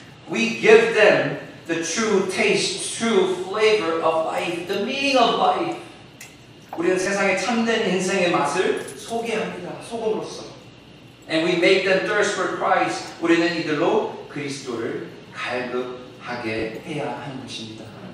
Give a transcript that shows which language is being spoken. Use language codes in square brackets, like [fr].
[en] We give them the true taste, true flavor of life, the meaning of life. [ko] 우리는 세상의 참된 인생의 맛을 소개합니다. 소금으로써. [en] And we make them thirst for Christ. [ko] 우리는 이들로 그리스도를 갈급하게 해야 하는 것입니다.